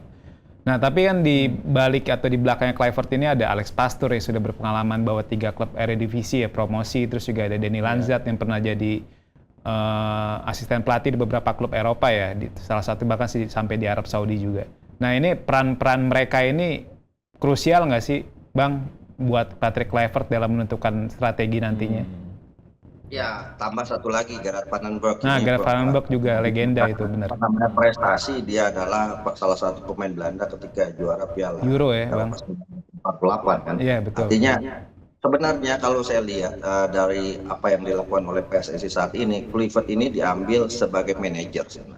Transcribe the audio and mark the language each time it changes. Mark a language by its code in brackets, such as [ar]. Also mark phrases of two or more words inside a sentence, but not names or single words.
[id] Nah tapi kan di balik atau di belakangnya Kluivert ini ada Alex Pastoor yang sudah berpengalaman bawa 3 klub Eredivisie ya, promosi, terus juga ada Danny Lanzat yang pernah jadi asisten pelatih di beberapa klub Eropa ya, salah satu bahkan sampai di Arab Saudi juga. Nah ini peran-peran mereka ini krusial nggak sih Bang buat Patrick Kluivert dalam menentukan strategi nantinya? Ya, tambah satu lagi Gerard van den Berg. Nah, Gerard van den Berg juga legenda itu, benar. Namanya prestasi, dia adalah salah satu pemain Belanda ketika juara Piala Euro ya, Bang. 48 kan. Iya, betul. Artinya sebenarnya kalau saya lihat dari apa yang dilakukan oleh PSSI saat ini, Kluivert ini diambil sebagai manajer sebenarnya.